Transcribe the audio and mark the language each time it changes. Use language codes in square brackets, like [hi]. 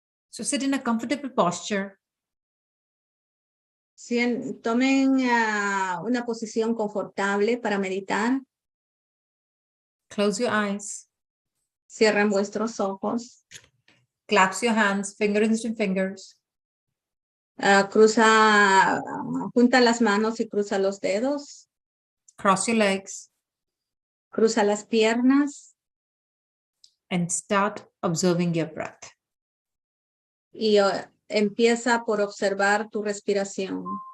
[en] So sit in a comfortable posture. [es] Tomen una posición confortable para meditar. [en] Close your eyes. [es] Cierren vuestros ojos. [en] Clasp your hands, fingers and fingers. [es] Junta las manos y cruza los dedos. [en] Cross your legs. [es] Cruza las piernas. [en] And start observing your breath. [es] Y empieza por observar tu respiración.